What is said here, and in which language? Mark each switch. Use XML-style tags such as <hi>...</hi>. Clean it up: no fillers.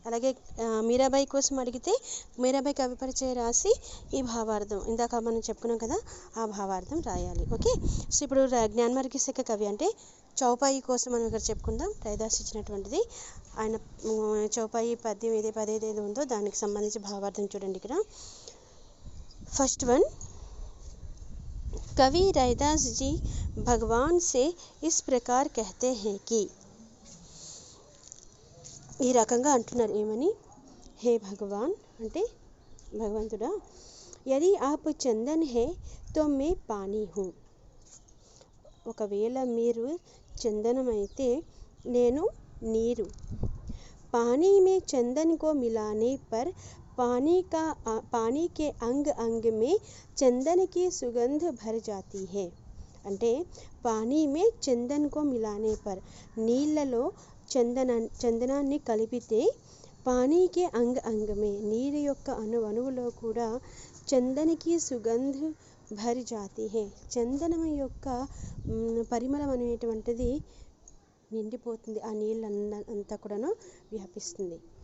<te>అలాగే మీరాబాయి కోసం అడిగితే మీరాబాయి కవి పరిచయం రాసి ఈ భావార్థం ఇందాక మనం చెప్పుకున్నాం కదా ఆ భావార్థం రాయాలి. ఓకే, సో ఇప్పుడు జ్ఞానమార్గి శాఖ కవి అంటే చౌపాయి కోసం మనం ఇక్కడ చెప్పుకుందాం. రవిదాస్ ఇచ్చినటువంటిది ఆయన చౌపాయి పద్యం ఏదైతే ఉందో దానికి సంబంధించి భావార్థం చూడండి. ఇక్కడ ఫస్ట్ వన్,</te> <hi>कवि रविदास जी भगवान से इस प्रकार कहते हैं कि,</hi> <te>ఈ రకంగా అంటున్నారు ఏమని, హే భగవాన్ అంటే భగవంతుడా,</te> <hi>यदि आप चंदन है तो मैं पानी हूँ.</hi> <te>ఒకవేళ మీరు చందనం అయితే నేను నీరు.</te> <hi>पानी में चंदन को मिलाने पर पानी के अंग अंग में चंदन की सुगंध भर जाती है.</hi> <te>అంటే</te> <hi>పానీ మే చందన్ కో మిలానే పర్,</hi> <te>నీళ్ళలో చందనాన్ని కలిపితే</te> <hi>పానీకే అంగ్ అంగ్ మే,</hi> <te>నీరు యొక్క అణువులో కూడా</te> <hi>చందనికి సుగంధ్ భర్ జాతి హే,</hi> <te>చందనం యొక్క పరిమళం అనేటువంటిది నిండిపోతుంది, ఆ నీళ్ళంతా కూడాను వ్యాపిస్తుంది.</te>